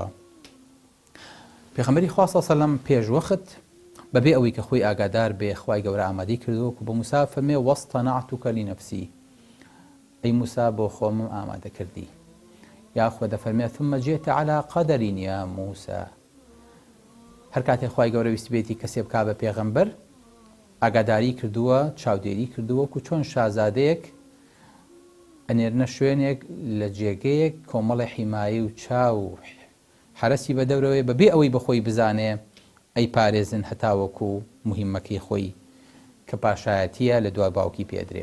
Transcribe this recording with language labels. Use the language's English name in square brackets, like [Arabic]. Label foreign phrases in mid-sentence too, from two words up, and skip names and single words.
[Central Kurdish] پێغەمبەری خوا [Arabic] صلی الله علیه و سەلەم [Central Kurdish] پێشوەخت بەبێ ئەوەی کە خۆی ئاگادار بێ خوای گەورە ئامادەی کردووە و بە موسا فەرمێ [Arabic] وەستەنەعتوکە لینەفسی، [Central Kurdish] ئەی موسا بۆ خۆمم ئامادە کردی. یاخود دەفەرمێ [Arabic] ثم جئت على قدر يا موسى، [Central Kurdish] هەر کاتێک خوای گەورە ویستی بێتی کەسێ بکا بە پێغەمبەر ئاگاداری کردووە، چاودێری کردووە و چۆن شازادەیەک ئەنێرنە شوێنێک لە جێگەیەک کۆمەڵی حیمایی و چاو حرەسی بە دەورەوەی بەبێ ئەوەی بەخۆی بزانێ ئەی پارێزن هەتاوەکو مهمەکەی خۆی کە پاشایەتیە لە دوای باوکی پێدرێ.